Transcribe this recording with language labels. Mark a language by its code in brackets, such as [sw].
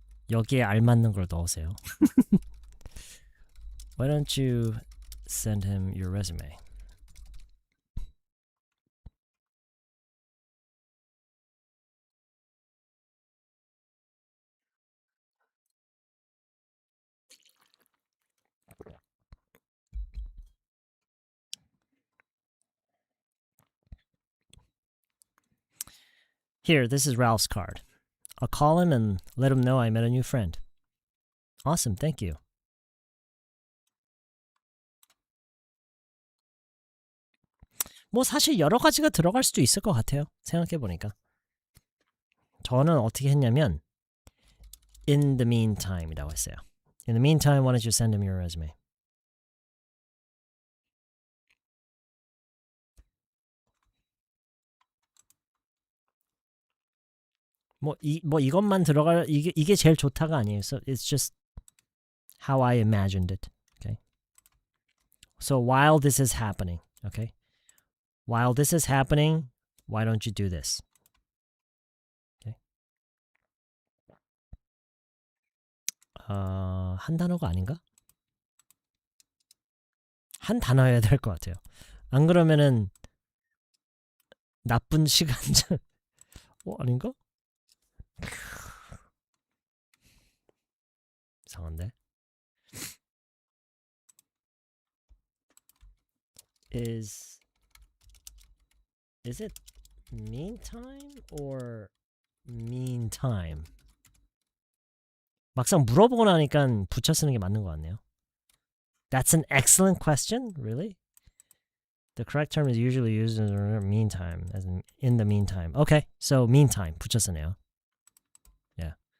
[ko] 여기에 알맞는 걸 넣으세요. [en] Why don't you send him your resume? Here, this is Ralph's card. I'll call him and let him know I met a new friend. Awesome, thank you. [ko] 뭐 사실 여러 가지가 들어갈 수도 있을 것 같아요. 생각해보니까. 저는 어떻게 했냐면 [en] in the meantime [ko] 이라고 했어요. [en] In the meantime, why don't you send him your resume? [ko] 뭐 이것만 들어갈 이게 제일 좋다가 아니에요. [en] So it's just how I imagined it. Okay. So while this is happening, okay. While this is happening, why don't you do this? Okay. [ko] 한 단어가 아닌가? 한 단어여야 될 것 같아요. 안 그러면은 나쁜 시간제. 아닌가? 이상한데. [en] Is it meantime or meantime? [ko] 막상 물어보고 나니까 붙여 쓰는 게 맞는 것 같네요. [en] That's an excellent question. Really? The correct term is usually used in the meantime, as in the meantime. Okay, so [ko] meantime 붙여 쓰네요. Yeah.